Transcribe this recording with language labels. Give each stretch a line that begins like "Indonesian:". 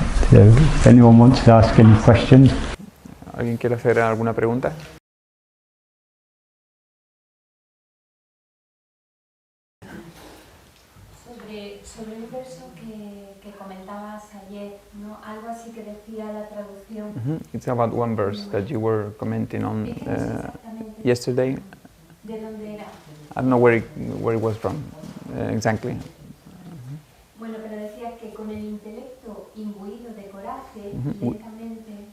English: So if anyone wants to ask any questions.
Spanish: ¿Alguien quiere hacer alguna pregunta? Sobre un verso que comentabas ayer, ¿no? Algo así que decía la traducción.
English: It's about one verse that you were commenting on yesterday.
Spanish: ¿De dónde era?
English: I don't know where it was from exactly.
Spanish: Bueno, pero decía que con el intelecto imbuido de coraje, lentamente.